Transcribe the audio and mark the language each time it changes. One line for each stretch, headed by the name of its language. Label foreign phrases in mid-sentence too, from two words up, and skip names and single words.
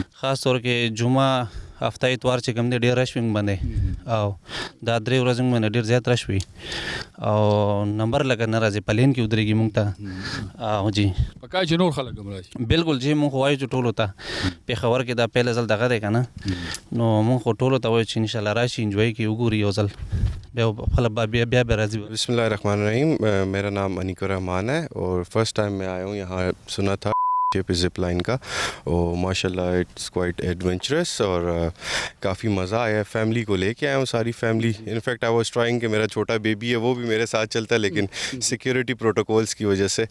Pashto: خاص طور کې جمعه هفته اتوار چې کوم دی ډېر رش وي باندې او دا 3 ورځې باندې ډېر زیات رش وي او نمبر لګه نه راځي, پلین کې ودرېږي موږ ته. او جی پکار چې نور خلک هم راشي. بالکل جی, موږ خو وایو چې ټولو ته پېښور کې دا پهله ځل دغه دی که نه, نو موږ خو ټولو ته وایو چې انشاءالله راشي, انجوای کړي, وګوري یو ځل بیا خلک بیا راځي.
Arabic: بسم اللہ الرحمن الرحیم.
Urdu: میرا نام انیک الرحمان ہے اور
English: first time
Urdu: میں آیا ہوں یہاں. سنا تھا پہ زپ لائن کا, اور
Arabic: ماشاء اللہ
English: it's quite adventurous
Urdu: اور کافی مزہ آیا. فیملی کو لے کے آیا ہوں, ساری فیملی.
English: in fact I was trying
Urdu: کہ میرا چھوٹا بیبی ہے وہ بھی میرے ساتھ چلتا ہے, لیکن
English: security protocols
Urdu: کی وجہ سے.